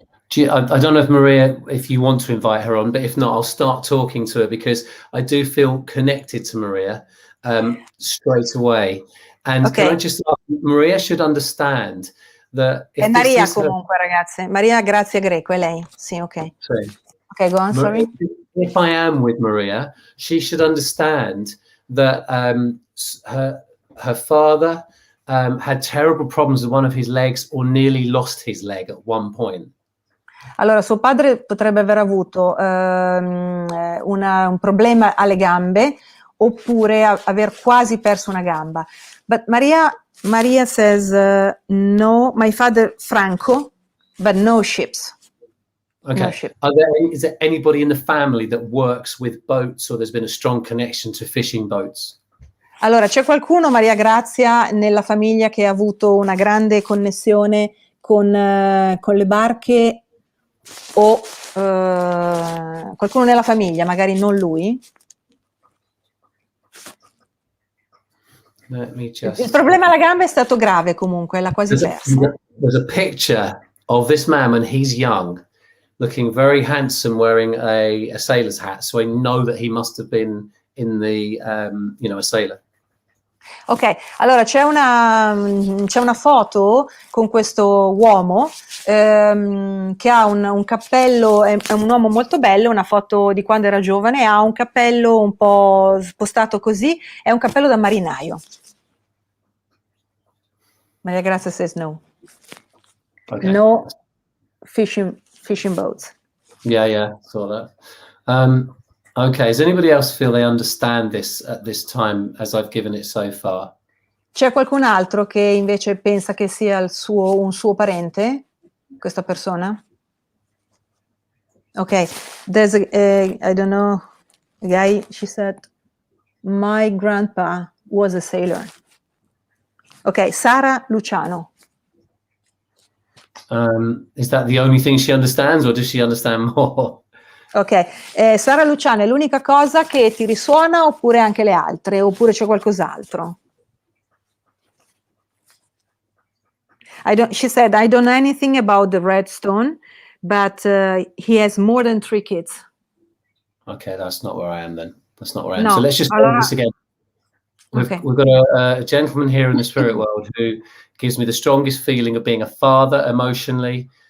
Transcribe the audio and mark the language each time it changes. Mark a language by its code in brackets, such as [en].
[en] I don't know if Maria, if you want to invite her on, but if not, I'll start talking to her because I do feel connected to Maria straight away. And can I just ask, Maria should understand that if [it] è Maria comunque, ragazze. Maria Grazia Greco, è lei. Sì, ok. Sì. [en] Ok, go on, sorry. If I am with Maria, she should understand that her father had terrible problems with one of his legs or nearly lost his leg at one point. [it] Allora, suo padre potrebbe aver avuto un problema alle gambe oppure aver quasi perso una gamba. [en] But Maria says, no, my father Franco, but no ships. Okay. No ship. Is there anybody in the family that works with boats or there's been a strong connection to fishing boats? [it] Allora, c'è qualcuno, Maria Grazia, nella famiglia che ha avuto una grande connessione con le barche o qualcuno nella famiglia, magari non lui? Il problema alla gamba è stato grave comunque, l'ha quasi persa. [en] There's a picture of this man when he's young, looking very handsome, wearing a sailor's hat. So I know that he must have been in the, a sailor. [it] Ok, allora c'è una foto con questo uomo che ha un cappello, è un uomo molto bello, una foto di quando era giovane, ha un cappello un po' spostato così, è un cappello da marinaio. [en] Maria Grazia says no. Okay. No fishing boats. Yeah, saw that. Okay, does anybody else feel they understand this at this time as I've given it so far? [it] C'è qualcun altro che invece pensa che sia un suo parente, questa persona? [en] Ok, there's I don't know, a guy, she said, my grandpa was a sailor. Ok, Sara Luciano. Is that the only thing she understands, or does she understand more? [it] Ok, Sara Luciano è l'unica cosa che ti risuona oppure anche le altre, oppure c'è qualcos'altro? [en] She said, I don't know anything about the Redstone, but he has more than 3 kids. Okay, that's not where I am then. That's not where I am. No, So let's just go [it] allora, [en] this again. okay. We've got a gentleman here in the spirit world who gives me the strongest feeling of being a father emotionally.